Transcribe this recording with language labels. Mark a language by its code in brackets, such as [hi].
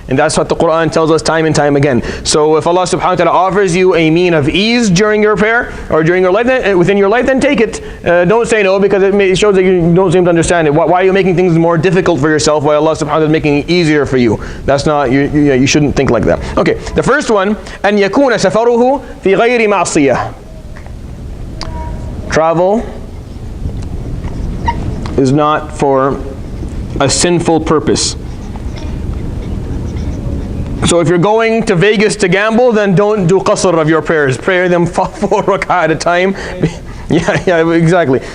[en] And that's what the Quran tells us time and time again. So if Allah subhanahu wa ta'ala offers you a mean of ease during your prayer or during your life, within your life, then take it. Don't say no, because it shows that you don't seem to understand it. Why are you making things more difficult for yourself while Allah subhanahu wa ta'ala is making it easier for you? That's not, you shouldn't think like that. [ar] Okay, the first one, أن يكون سفره في غير معصية. [en] Travel is not for a sinful purpose. So if you're going to Vegas to gamble, then don't do qasr of your prayers. Pray them 4 rak'ah at a time. Yeah, exactly.